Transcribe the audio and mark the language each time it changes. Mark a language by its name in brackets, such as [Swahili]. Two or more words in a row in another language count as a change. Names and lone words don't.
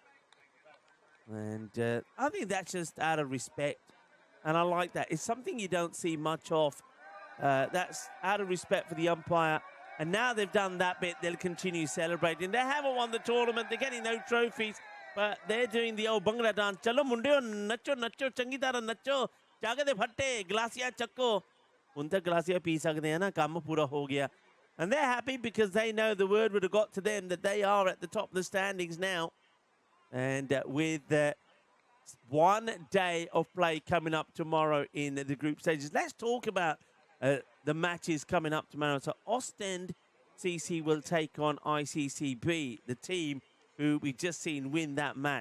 [English] And I think that's just out of respect. And I like that. It's something you don't see much of. That's out of respect for the umpire. And now they've done that bit, they'll continue celebrating. They haven't won the tournament. They're getting no trophies. But they're doing the old Bhangra dance. [Punjabi] ਚਲੋ ਮੁੰਡਿਓ, ਨੱਚੋ, ਨੱਚੋ, ਚੰਗੀ ਤਰ੍ਹਾਂ ਨੱਚੋ। ਜਗਾਦੇ ਭੱਤੇ, ਗਲਾਸੀਆਂ ਚੱਕੋ. ਉਂਤਾ ਗਲਾਸੀਆਂ ਪੀ ਸਕਦੇ ਹੈ ਨਾ, ਕੰਮ ਪੂਰਾ ਹੋ ਗਿਆ. [English] And they're happy because they know the word would have got to them that they are at the top of the standings now. And with 1 day of play coming up tomorrow in the group stages. Let's talk about the matches coming up tomorrow. So Ostend CC will take on ICCB, the team who we've just seen win that match.